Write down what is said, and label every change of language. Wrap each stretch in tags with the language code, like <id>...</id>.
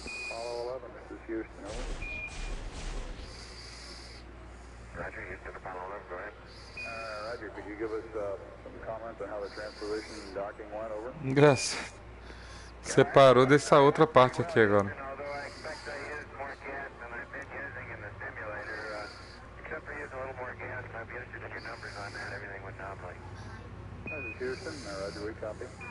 <en>Apollo 11, this is Houston, over. Roger, Houston, Apollo 11, go ahead. Roger, could you give us some comments on how the transposition and docking went, over?</en> <pt>Engraçado. Separou dessa outra parte aqui agora.</pt> <en>Although I expect I used more gas than I've been using in the simulator, except for using a little more gas, I'd be interested in your numbers on that. Everything went nominally. This is Houston, Roger, we copy.</en>